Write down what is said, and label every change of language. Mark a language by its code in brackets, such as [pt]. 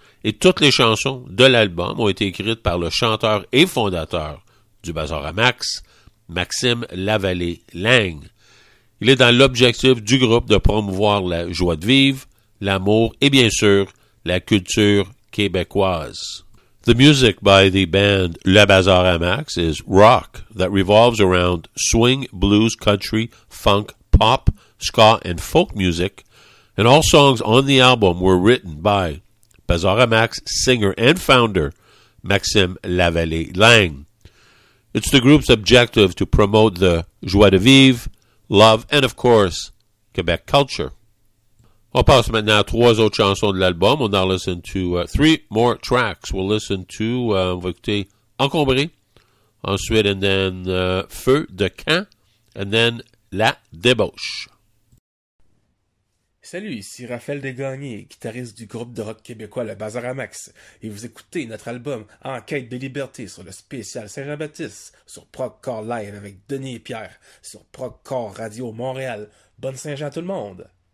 [fr] Et toutes les chansons de l'album ont été écrites par le chanteur et fondateur du Bazar à Max, Maxime Lavallée-Lang. Il est dans l'objectif du groupe de promouvoir la joie de vivre, l'amour et bien sûr, la culture québécoise. [en] The music by the band Le Bazar à Max is rock that revolves around swing, blues, country, funk, pop, ska and folk music. And all songs on the album were written by Bazar à Max singer and founder Maxime Lavallée-Lang. It's the group's objective to promote the joie de vivre, love, and of course, Quebec culture. [fr] On passe maintenant à trois autres chansons de l'album. [en] On a listen to three more tracks. We'll listen to, [fr] on va écouter Encombré, ensuite, [en] and then Feu de camp, and then La débauche. [fr] Salut, ici Raphaël Desgagné, guitariste du groupe de rock québécois Le Bazar à Max, et vous écoutez notre album En quête de liberté sur le spécial Saint-Jean-Baptiste sur Proccor Live avec Denis et Pierre sur Proccor Radio Montréal. Bonne Saint-Jean tout le monde!